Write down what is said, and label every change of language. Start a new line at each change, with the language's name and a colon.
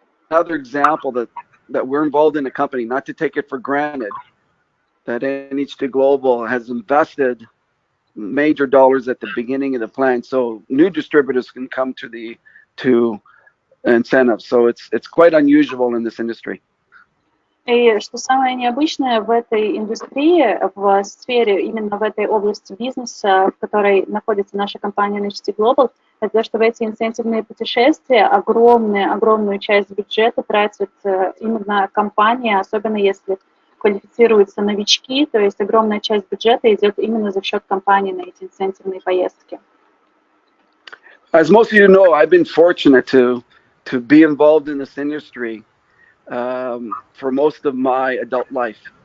English: Another example that we're involved in a company, not to take it for granted, that NHD Global has invested major dollars at the beginning of the plan, so new distributors can come to incentives. So it's quite unusual in this industry.
Russian: И что самое необычное в этой индустрии, в сфере, именно в этой области бизнеса, в которой находится наша компания NHD Global, это то, что в эти инцентивные путешествия огромную часть бюджета тратит именно компания, особенно если квалифицируются новички, то есть огромная часть бюджета идет именно за счет компании на эти инцентивные поездки.
English: As most of you know, I've been fortunate to be involved in this industry for most of my adult life.